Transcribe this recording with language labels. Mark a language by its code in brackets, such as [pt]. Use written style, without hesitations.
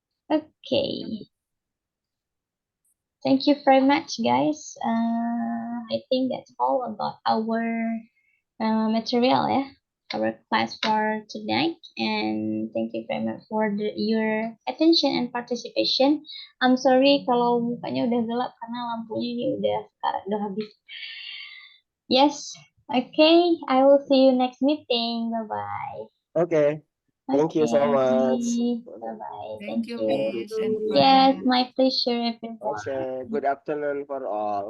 [en] Okay. Thank you very much, guys. I think that's all about our material, yeah. our class for tonight, and thank you very much for your attention and participation. I'm sorry [id] kalau mukanya udah gelap karena lampunya ini udah habis. [en] Yes, okay. I will see you next meeting. Bye bye. Okay. Thank you so much. Bye bye. Thank you, Thank Miss and you. Yes, friends. my pleasure, everyone. Okay. Good afternoon for all.